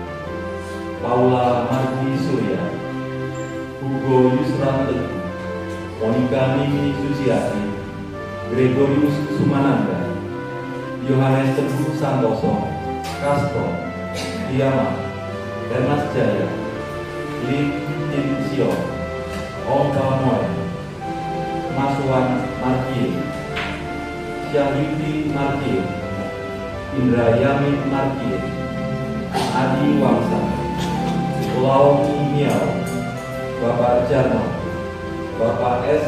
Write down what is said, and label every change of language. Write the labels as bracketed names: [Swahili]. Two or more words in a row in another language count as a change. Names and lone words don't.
[Indonesian] Paula Marti Surya, Hugo Yusran Teguh, Monika Mimi Susiati, Gregorius Sumananda, Yohanes Teguh Santoso, Castro, Diama, Hermas Jaya, Lim Tim Sio, Om Pamoy, Maswan Markie, Syahidi Markie, Indrayani Markie, Adi Wangsa, Laumi Miao, Bapak Jarno, Bapak S.